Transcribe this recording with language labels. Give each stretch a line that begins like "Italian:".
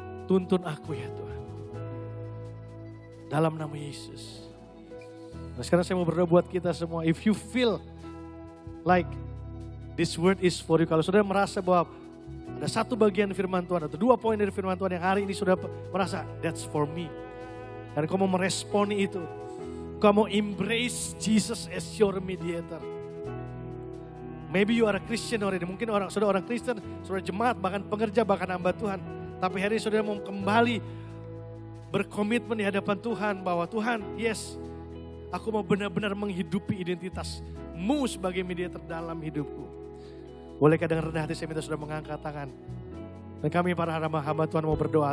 Indonesian: Tuntun aku ya Tuhan. Dalam nama Yesus. Nah, sekarang saya mau berdoa buat kita semua.
English: If you feel like this word is for you.
Indonesian: Kalau saudara merasa bahwa ada satu bagian firman Tuhan atau 2 poin dari firman Tuhan yang hari ini sudah merasa
English: that's for me.
Indonesian: Dan kamu mau meresponi itu.
English: Kamu embrace Jesus as your mediator. Maybe you are a Christian already.
Indonesian: Mungkin saudara orang Kristen, saudara jemaat, bahkan pengerja, bahkan hamba Tuhan. Tapi hari ini saudara mau kembali berkomitmen di hadapan Tuhan bahwa Tuhan, yes, aku mau benar-benar menghidupi identitasmu sebagai mediator dalam hidupku. Bolehkah dengan rendah hati saya minta saudara mengangkat tangan. Dan kami para hamba Tuhan mau berdoa.